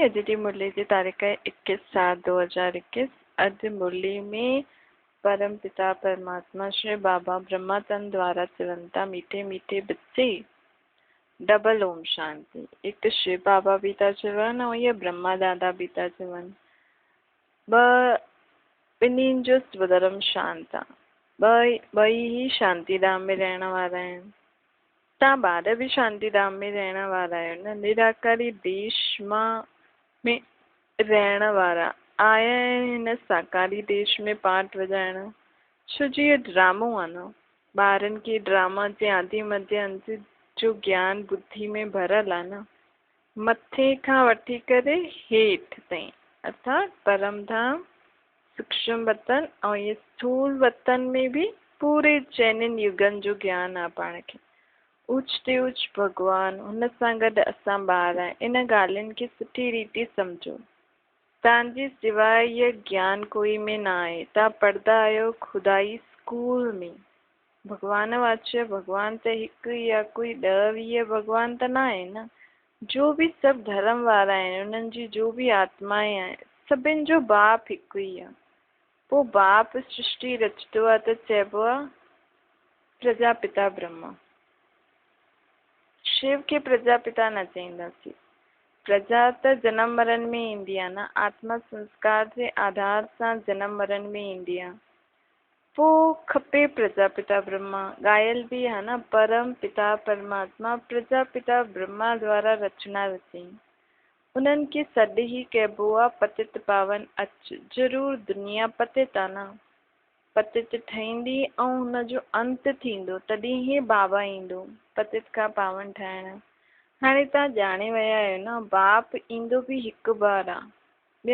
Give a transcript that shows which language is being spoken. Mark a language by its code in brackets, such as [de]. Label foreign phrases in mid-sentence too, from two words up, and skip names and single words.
[sd] अॼु जी मुरली जी तारीख़ है 21/7/2021। अॼु मुरली में परम पिता परमात्मा श्री बाबा ब्रह्मातन द्वारा चवनि था, [hi] मीठे मीठे बच्चे [sd] डबल ओम शांति। एक शिव बाबा भी था चवनि और ये ब्रह्मा दादा भी था चवनि। ॿिन्हिनि जो स्वधर्म शांत आहे। ॿई ही शांतिधाम में रहण वारा आहिनि। तव्हां ॿार भी शांतिधाम में रहण वारा आहियो न। निराकारी देश में रहण वारा आया आहिनि हिन साकारी देश में पाठ वॼाइण। छो जी इहो ड्रामो आहे न। ॿारनि खे ड्रामा जे आदि मध्य अंत जो ज्ञान बुद्धि में भरियल आहे न। मथे खां वठी करे हेठि ताईं अर्थात परम धाम, सूक्ष्म वतन ऐं इहे स्थूल वतन में भी पूरे चइनिनि युगनि जो ज्ञान आहे पाण खे। उच ते उच भॻवान, हुन सां गॾु असां ॿार आहियूं। इन ॻाल्हियुनि खे सुठी रीति सम्झो। तव्हांजे सवाइ इहो ज्ञान कोई में न आहे। तव्हां पढ़ंदा आहियो खुदाई स्कूल में। भॻवान वाच्य भॻवान त हिकु या कोई 10-20 भॻवान त न आहे न। जो भी सभु धर्म वारा आहिनि, उन्हनि जी जो भी आत्माएं आहिनि, सभिनि जो बाप हिकु ई आहे। पोइ बाप सृष्टि रचंदो आहे त चइबो आहे प्रजापिता ब्रह्मा। शिव खे प्रजापिता न चईंदासीं। प्रजा त जनम मरण में ईंदी आहे न। आत्मा संस्कार जे आधार सां जनम मरण में ईंदी आहे। पोइ खपे प्रजापिता ब्रह्मा। ॻायल बि आहे न, परम पिता परमात्मा प्रजापिता ब्रह्मा द्वारा रचना रचई। उन्हनि खे सॾु ई कइबो आहे पतित पावन अच। ज़रूरु दुनिया पतित आहे न। पतित ठहींदी ऐं हुनजो अंत थींदो, तॾहिं ई बाबा ईंदो पतित खां पावन ठाहिण। हाणे तव्हां ॼाणे विया आहियो न, बाप ईंदो बि हिकु बार आहे।